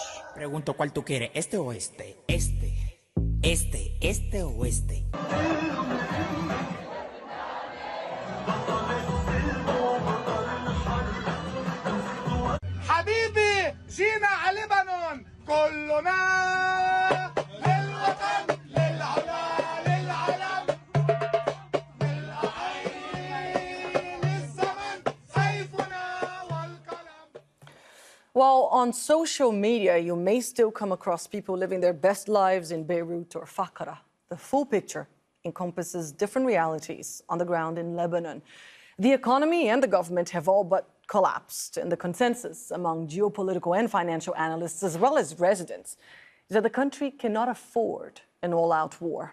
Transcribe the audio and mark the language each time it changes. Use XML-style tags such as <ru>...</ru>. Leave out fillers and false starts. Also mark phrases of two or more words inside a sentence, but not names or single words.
<es>Pregunto cuál tú quieres, este o este, este o este.</es> <ar>حبيبي جينا على لبنان كلنا للوطن للعلا للعلم للعين الزمن سيفنا والقلم.</ar> <en>While on social media, you may still come across people living their best lives in Beirut or Fakhra. The full picture encompasses different realities on the ground in Lebanon. The economy and the government have all but collapsed, and the consensus among geopolitical and financial analysts, as well as residents, is that the country cannot afford an all-out war.</en>